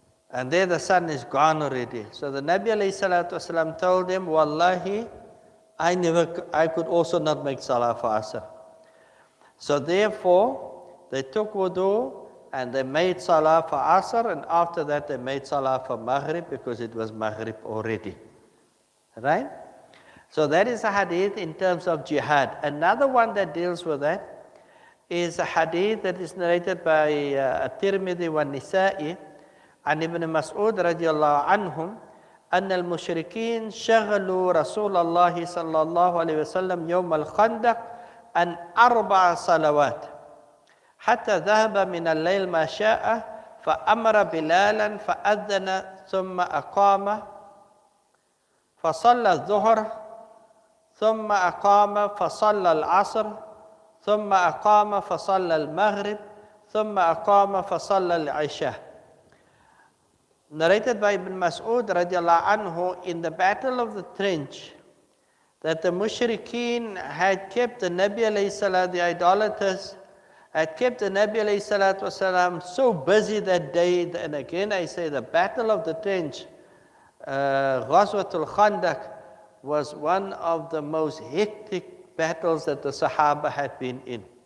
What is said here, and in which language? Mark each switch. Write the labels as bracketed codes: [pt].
[en] And there the sun is gone already. So the Nabi alayhi salatu wasalam told him, Wallahi, I could also not make Salah for Asr. So therefore, they took wudu and they made Salah for Asr, and after that they made Salah for Maghrib because it was Maghrib already. Right? So that is a hadith in terms of jihad. Another one that deals with that is a hadith that is narrated by At-Tirmidhi wa Nisa'i [ar] عن ابن مسعود رضي الله عنهم أن المشركين شغلوا رسول الله صلى الله عليه وسلم يوم الخندق عن 4 صلوات حتى ذهب من الليل ما شاء فأمر بلالا فأذن ثم أقام فصلى الظهر ثم أقام فصلى العصر ثم أقام فصلى المغرب ثم أقام فصلى العشاء. [en] Narrated by Ibn Mas'ud radiallahu anhu in the Battle of the Trench, that the mushrikeen had kept the Nabi alayhi salam, the idolaters, had kept the Nabi alayhi salatu wasalam so busy that day. And again I say the Battle of the Trench, Ghazwatul Khandaq, was one of the most hectic battles that the Sahaba had been in.